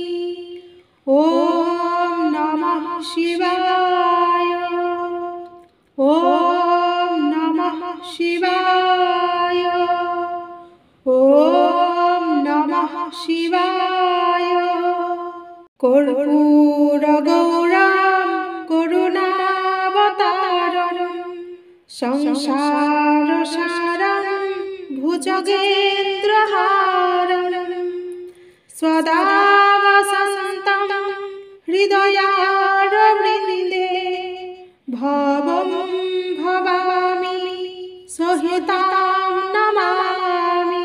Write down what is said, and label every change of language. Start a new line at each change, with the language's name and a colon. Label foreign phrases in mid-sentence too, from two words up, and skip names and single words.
Sanskrit: ওম নমঃ শিবায়। ওম নমঃ শিবায়। ওম নমঃ শিবায়। কর্পূর গৌরম করুণাবতারম संसारसारं भुजगेन्द्रहारं सदा वसन्तं हृदयारविन्दे भवं भवामि सहितां नमामि।